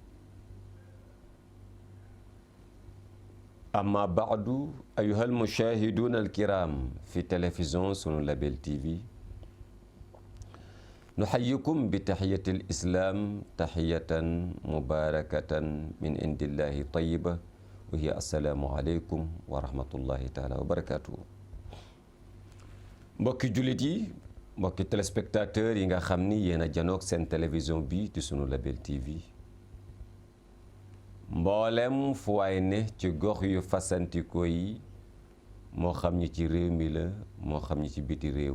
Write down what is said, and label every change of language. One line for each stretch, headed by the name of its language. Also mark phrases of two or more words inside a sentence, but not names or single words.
Arabic: أما بعد أيها المشاهدون الكرام في تلفزيون سنو لابل تي في، نحييكم بتحية الإسلام تحية مباركة من عند الله طيبة وهي السلام عليكم ورحمة الله تعالى وبركاته.
Wolof: mbokki jullit yi, mbokki téléspectateurs yi nga xam ni yéen a janoog seen télévision bi di sunu label TV, mboolem fu waay ne ci gox yu fasantikoo yi, moo xam ñi ci réew mi la moo xam ñi ci biti réew.